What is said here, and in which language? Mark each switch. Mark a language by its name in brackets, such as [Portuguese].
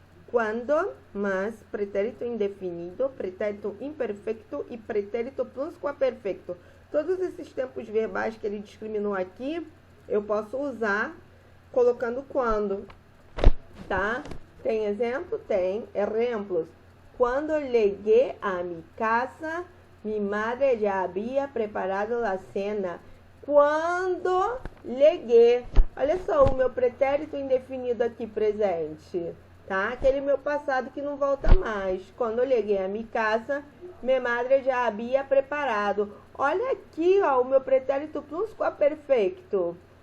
[Portuguese] Quando, mas, pretérito indefinido, pretérito imperfeito e pretérito plusquamperfeito. Todos esses tempos verbais que ele discriminou aqui, eu posso usar colocando quando, tá? Tem exemplo? Tem. Exemplos. [Spanish] Quando llegué a mi casa, mi madre ya había preparado la cena. Quando llegué. [Portuguese] Olha só, o meu pretérito indefinido aqui presente, tá? Aquele meu passado que não volta mais. Quando eu [Spanish] llegué a mi casa, mi madre [Portuguese] já havia preparado. Olha aqui, ó, o meu pretérito plusquamperfeito.